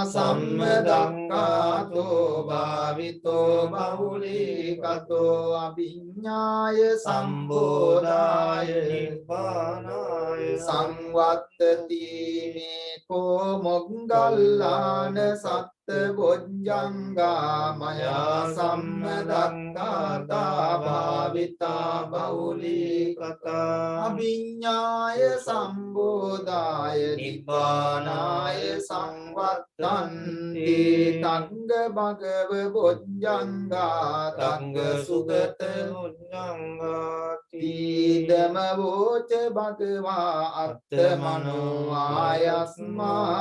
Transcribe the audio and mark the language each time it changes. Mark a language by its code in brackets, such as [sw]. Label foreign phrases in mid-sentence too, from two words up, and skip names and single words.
[pi] සම්මදක්ඛාතෝ භාවිතෝ බෞලීකතෝ අභිඤ්ඤාය සම්බෝධාය නිබ්බානාය සංවත්තති මේ කෝ මොග්ගල්ලාන සත්ත බොජ්ජංගා මයා සම්මදක්ඛාතා භාවිතා බහුලීකතා අභිඤ්ඤාය සම්බෝධාය නිබ්බානාය සංවත්තන්ති තංග භගව බොජ්ජංගා තංග සුගත බොජ්ජංගාති ධම්මවෝච භගවා අත්තමනෝ ආයස්මා